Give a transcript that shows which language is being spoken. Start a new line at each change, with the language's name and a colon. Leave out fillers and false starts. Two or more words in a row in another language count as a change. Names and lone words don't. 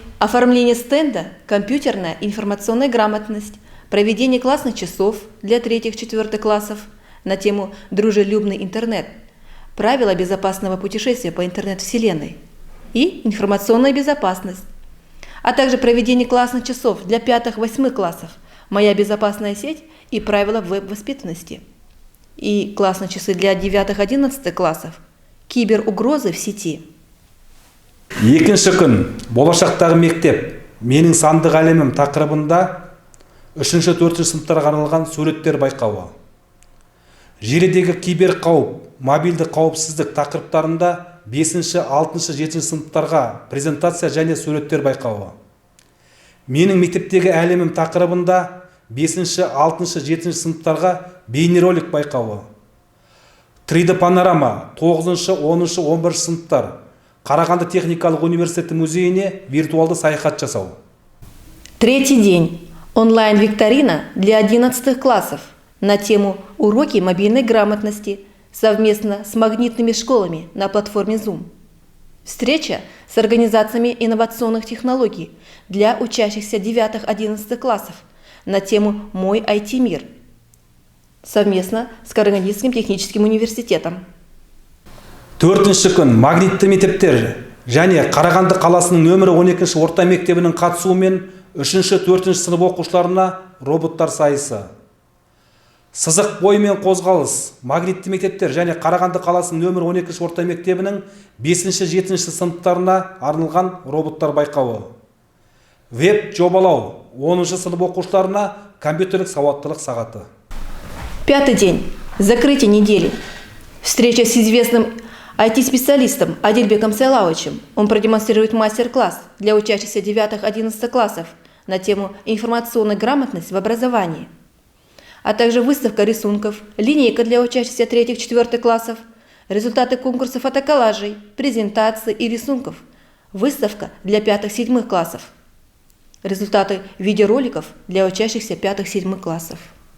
Russian: Оформление стенда «Компьютерная информационная грамотность», проведение классных часов для 3-4 классов на тему «Дружелюбный интернет», правила безопасного путешествия по интернет-вселенной и информационная безопасность, а также проведение классных часов для 5-8 классов «Моя безопасная сеть» и правила веб-воспитанности, и классные часы для 9-11 классов «Киберугрозы в сети».
Kazakh: Екінші күн болашақтағы мектеп менің сандық әлемім тақырыбында 3-4 сыныптарға арналған суреттер байқауы. Желідегі кибер қауіп, мобильді қауіпсіздік тақырыптарында 5, 6, 7 сыныптарға презентация және суреттер байқауы. Менің мектептегі әлемім тақырыбында 5, 6, 7 сыныптарға бейнеролик байқауы. 3D панорама 9, 10, 11 сыныптар Қарағанды техникалық университеті музейіне виртуалды саяхат жасау.
Russian: Третий день. Онлайн-викторина для 11 классов на тему «Уроки мобильной грамотности» совместно с магнитными школами на платформе Zoom. Встреча с организациями инновационных технологий для учащихся 9-11 классов на тему «Мой IT-мир» совместно с Карагандинским техническим университетом.
Kazakh: Төртінші күн магнитті мектептер және Қарағанды қаласының нөмірі 12 орта мектебінің қатысуымен 3-4 сынып оқушыларына роботтар сайысы. Сызық бойымен қозғалыс магнитті мектептер және Қарағанды қаласының нөмірі 12 орта мектебінің 5-7 сыныптарына арналған роботтар байқауы. Веб жобалау 10 сынып оқушыларына компьютерлік сауаттылық сағаты.
Russian: Пятый день. Закрытие недели. Встреча с известным IT-специалистом Адильбеком Сайлауовичем. Он продемонстрирует мастер-класс для учащихся 9-11 классов на тему «Информационная грамотность в образовании», а также выставка рисунков, линейка для учащихся 3-4 классов, результаты конкурса фотоколлажей, презентаций и рисунков, выставка для 5-7 классов, результаты видеороликов для учащихся 5-7 классов.